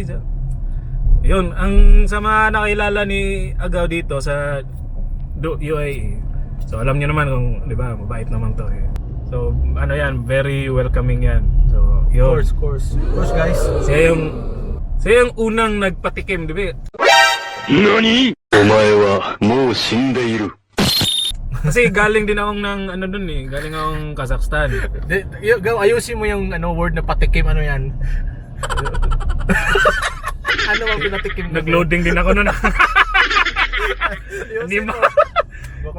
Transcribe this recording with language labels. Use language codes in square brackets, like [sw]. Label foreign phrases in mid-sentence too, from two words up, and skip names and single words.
[tl] Yun, ang sa mga nakilala ni Agaw dito sa UAE. So alam niyo naman kung, 'di ba, mabait naman 'to eh. So ano 'yan, [en] very welcoming [tl] 'yan. So, yun. [en] Of course guys. [tl] Siya yung unang nagpatikim, 'di ba? [ja] NANI?! お前はもう死んでいる。 [tl] Kasi galing din akong ng ano dun eh, galing akong Kazakhstan. Ayusin mo yung word na patikim, ano yan? Ano bang pinatikim mo? Nag-loading din ako noon. Hindi Ayusin mo. mo.